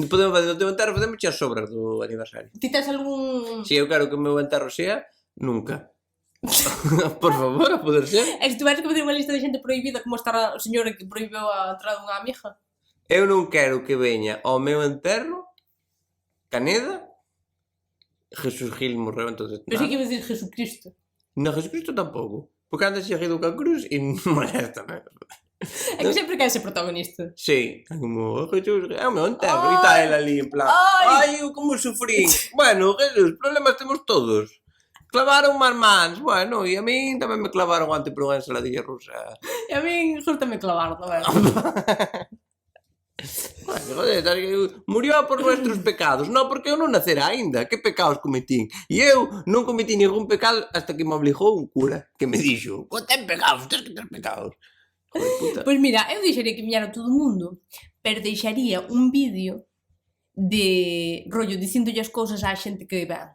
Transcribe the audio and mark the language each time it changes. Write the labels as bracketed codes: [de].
[gl] Podemos fazer o teu enterro, podemos as sobras do aniversario. Ti tes algún... Si eu quero que o meu enterro sea, nunca. Por favor, a poder ser. E se tuveres que fazer unha lista de xente prohibida, como está a señora que prohibiu a entrada dunha amiga? Eu non quero que veña ao meu enterro Caneda. Jesús Gil morreu, entonces... [es] Pero sí que iba a decir Jesucristo. [gl] No, Jesucristo tampouco. Porque anda seguido ca cruz e molesta, non? É que sempre quer ser protagonista. Sí, como Jesús, é o meu enterro. E está ele ali en plan, Ai. eu como sufrí. Bueno, Jesús, problemas temos todos. Clavaron máis mans, bueno, e a min tamén me clavaron antes por unha ensaladilla rusa. E a min gustame clavar, non é? [es] Bueno, joder, murió por nuestros pecados. [gl] No, porque eu non nacera aínda. Que pecados cometín? E eu non cometí ningún pecado hasta que me obligou un cura que me dixo, ten pecados, tens que ter pecados. [es] Joder, puta. [gl] Pois mira, eu deixaría que viñera todo o mundo, pero deixaría un vídeo de rollo dicindolle as cousas á xente que ven.